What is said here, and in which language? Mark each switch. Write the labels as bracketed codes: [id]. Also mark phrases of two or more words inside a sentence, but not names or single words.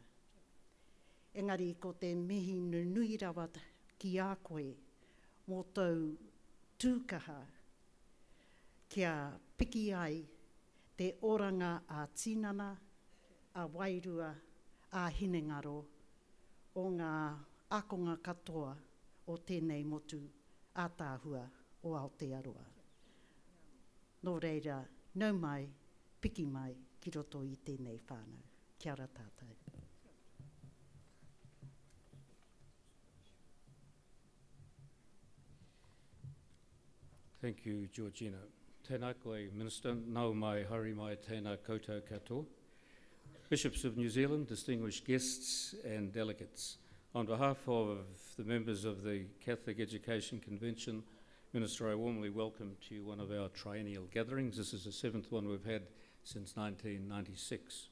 [mi] Engari, ko te mihi nunui rawa ki a koe, mō tau tūkaha, kia piki ai te oranga a tinana, a wairua, a hinengaro, o ngā akonga katoa o tēnei motu a tāhua o Aotearoa. Nō reira, nau mai, piki mai, ki roto i tēnei whānau. Kia ora tātou. [en] Thank you, Georgina. [mi] Tēnā koe, Minister, nau mai, haere mai, tēnā koutou katoa. [en] Bishops of New Zealand, distinguished guests and delegates, on behalf of the members of the Catholic Education Convention, Minister, I warmly welcome to you one of our triennial gatherings. This is the 7th one we've had since 1996.